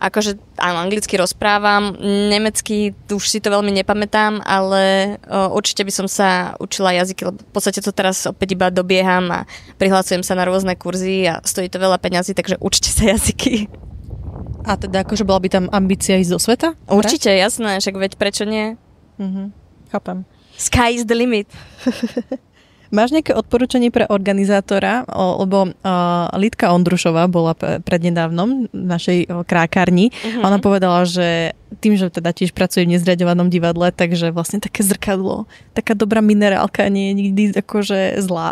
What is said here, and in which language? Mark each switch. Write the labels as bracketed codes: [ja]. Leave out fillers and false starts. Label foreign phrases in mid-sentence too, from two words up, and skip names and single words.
[sk] Akože áno, anglicky rozprávam, nemecky už si to veľmi nepamätám, ale určite by som sa učila jazyky, lebo v podstate to teraz opäť iba dobieham a prihlasujem sa na rôzne kurzy a stojí to veľa peňazí, takže učte sa jazyky. A teda akože bola by tam ambícia ísť do sveta? Určite, jasné, však veď prečo nie? Chápem. [en] Sky is the limit. [sk] Máš nejaké odporúčanie pre organizátora? Lebo Lidka Ondrušová bola prednedávnom v našej krákarni. Ona povedala, že tým, že teda tiež pracuje v nezriaďovanom divadle, takže vlastne také zrkadlo, taká dobrá minerálka nie je nikdy akože zlá.